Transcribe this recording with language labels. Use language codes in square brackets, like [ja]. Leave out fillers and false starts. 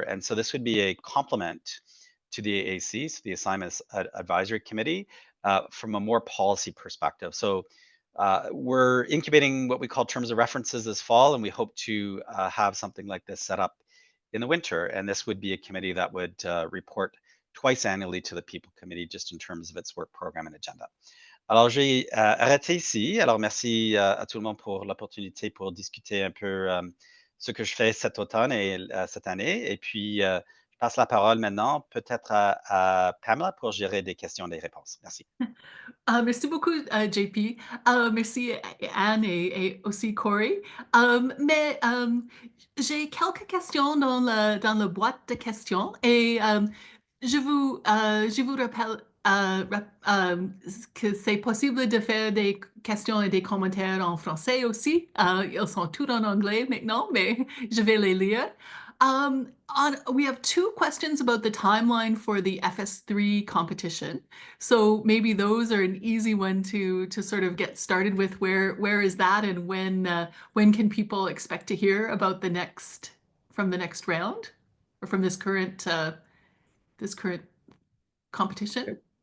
[en] And so this would be a complement to the AAC, so the Assignments Advisory Committee, from a more policy perspective. So we're incubating what we call terms of references this fall, and we hope to have something like this set up in the winter. And this would be a committee that would report twice annually to the People Committee, just in terms of its work program and agenda. [fr] Alors, j'ai arrêté ici. Alors, merci à tout le monde pour l'opportunité pour discuter un peu ce que je fais cet automne et cette année. Et puis, je passe la parole maintenant peut-être à Pamela pour gérer des questions et des réponses. Merci. Merci beaucoup, JP. Merci Anne et aussi Corey. Mais j'ai quelques questions dans la boîte de questions et je vous rappelle que c'est possible de faire des questions et des commentaires en français aussi. Ils sont tous en anglais maintenant, mais je vais les lire. [en] We have 2 questions about the timeline for the FS3 competition. So maybe those are an easy one to sort of get started with. Where is that, and when can people expect to hear about the next round, or from this current competition?